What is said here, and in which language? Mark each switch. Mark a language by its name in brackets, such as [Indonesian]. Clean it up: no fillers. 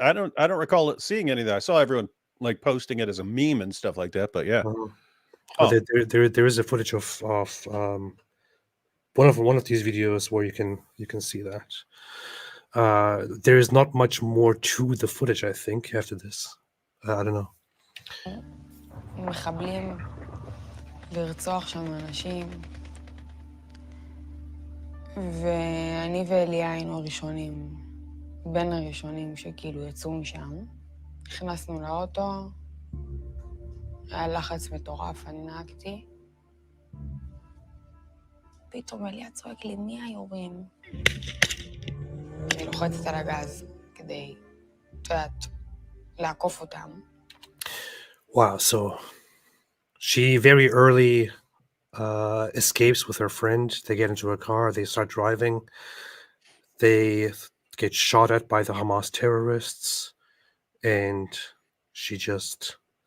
[English] I don't recall seeing any of that. I saw everyone like posting it as a meme and stuff like that. But yeah, Well, there is a footage of one of these videos where you can see that. There is not much more to the footage, I think, after this. I don't know. [Hebrew] מחבלים לרצוח שם אנשים, ואני ואליה היינו הראשונים, בין הראשונים שכאילו יצאו משם. נכנסנו לאוטו, היה לחץ מטורף, אני נהגתי. פתאום אליה צועק לי, מי היורים? אני לוחצת על הגז כדי, את יודעת, לעקוף אותם. [English] Wow, so she very early escapes with her friend. They get into a car, they start driving. They get shot at by the Hamas terrorists, and she just